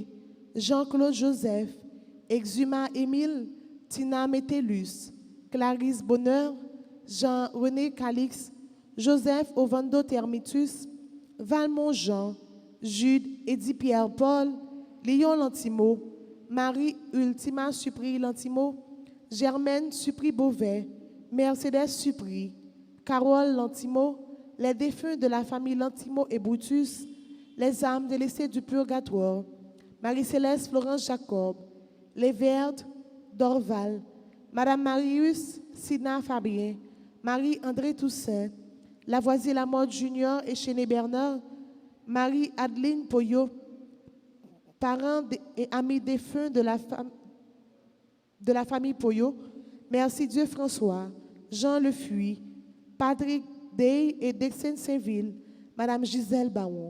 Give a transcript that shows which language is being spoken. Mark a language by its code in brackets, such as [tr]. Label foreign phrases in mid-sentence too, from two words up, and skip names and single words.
[fr] Jean-Claude Joseph, Exuma Émile, Tina Métellus, Clarisse Bonheur, Jean-René Calix, Joseph Ovando Termitus, Valmont Jean, Jude Eddy Pierre Paul, Léon Lantimo, Marie Ultima Supri Lantimo, Germaine Supri Beauvais, Mercedes Supri, Carole Lantimo, les défunts de la famille Lantimo et Brutus, les âmes délaissées du purgatoire, Marie-Céleste Florence Jacob, les Verdes Dorval, Madame Marius Sidna Fabien, Marie-André Toussaint, Lavoisier Lamotte Junior et Chéné Bernard, Marie-Adeline Poyot, parents et amis défunts de la famille Poyot, Merci Dieu François, Jean Le Fuy, Patrick Day et Dexène Saint-Ville, Madame Gisèle Baron.